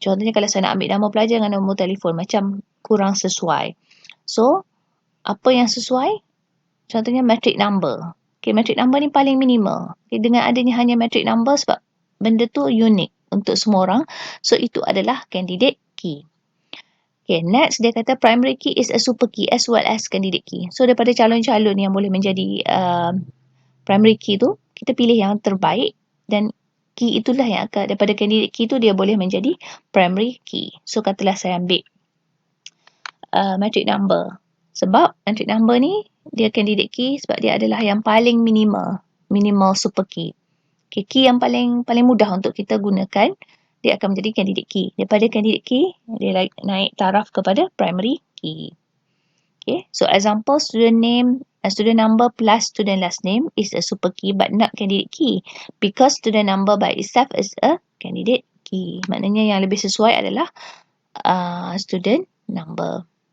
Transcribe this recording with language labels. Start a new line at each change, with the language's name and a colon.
Malay: Contohnya kalau saya nak ambil nama pelajar dengan nombor telefon, macam kurang sesuai. So, apa yang sesuai? Contohnya matric number. Okay, matric number ni paling minimal. Okay, dengan adanya hanya matric number sebab benda tu unik untuk semua orang. So, itu adalah candidate key.
English: Okay, next
Malay: dia kata
English: primary key is a super key as well as candidate key.
Malay: So, daripada calon-calon yang boleh menjadi primary key tu, kita pilih yang terbaik dan key itulah yang akan, daripada candidate key tu dia boleh menjadi primary key. So, katalah saya ambil matric number. Sebab matric number ni dia candidate key sebab dia adalah yang paling minimal super key. Okay, key yang paling mudah untuk kita gunakan, dia akan menjadi candidate key. Daripada candidate key, dia naik taraf kepada primary key.
English: Okay, so example, student name, student number plus student last name is a super key but not candidate key because student number by itself is a candidate key.
Malay: Maknanya yang lebih sesuai adalah student number.